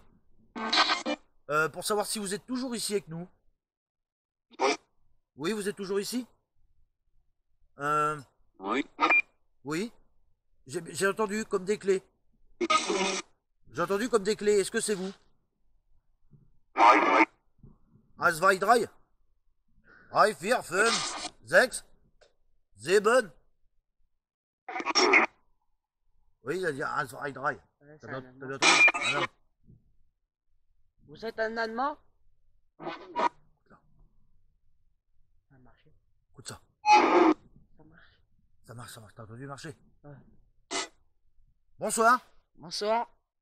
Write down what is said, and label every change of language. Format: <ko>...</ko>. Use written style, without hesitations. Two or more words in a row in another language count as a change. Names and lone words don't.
<fr>Pour savoir si vous êtes toujours ici avec nous. Oui, vous êtes toujours ici? Oui. Oui. J'ai entendu comme des clés. J'ai entendu comme des clés. Est-ce que c'est vous?</fr> <de>Als zwei, drei. Drei, vier, fünf, sechs, sieben.</de> <fr>Oui, il a dit</fr> <de>als zwei, drei.</de> <fr>Ouais, T'as c'est un bien Allemand. entendu? Ah non. Vous êtes un Allemand? Ça a marché. Écoute ça. Ça marche. Ça marche, ça marche. T'as entendu marcher? Ouais. Bonsoir. Bonsoir.</fr>